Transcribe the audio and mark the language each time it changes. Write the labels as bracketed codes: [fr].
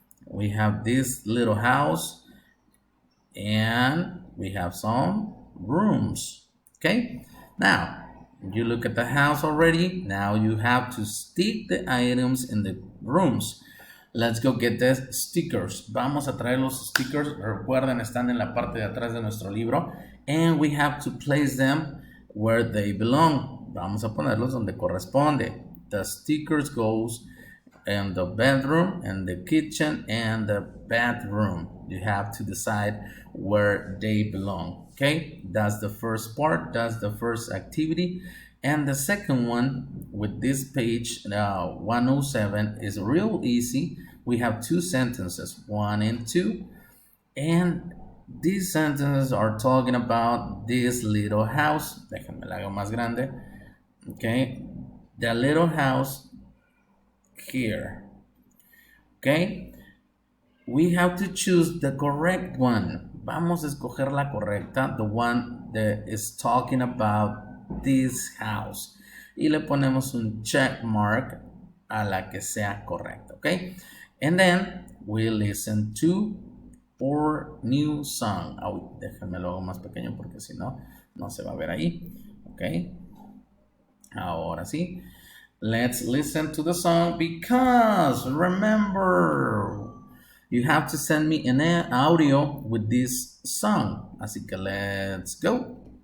[en] We have this little house, and we have some rooms. Okay, now you look at the house already. Now you have to stick the items in the rooms. Let's go get the stickers. [es] Vamos a traer los stickers. Recuerden, están en la parte de atrás de nuestro libro. [en] And we have to place them where they belong. [es] Vamos a ponerlos donde corresponde. [en] The stickers goes in the bedroom, and the kitchen, and the bathroom. You have to decide where they belong. Okay, that's the first part. That's the first activity. And the second one with this page 107 is real easy. We have two sentences, 1 and 2, and these sentences are talking about this little house. [es] Déjenme la hago más grande. [en] Okay, the little house here. Okay, we have to choose the correct one. [es] Vamos a escoger la correcta, [en] the one that is talking about this house. [es] Y le ponemos un check mark a la que sea correcta, okay? [en] And then we listen to our new song. [es] Déjenme lo hago más pequeño porque si no, no se va a ver ahí, okay? Ahora sí. [en] Let's listen to the song, because remember, you have to send me an audio with this song. [es] Así que [en] let's go.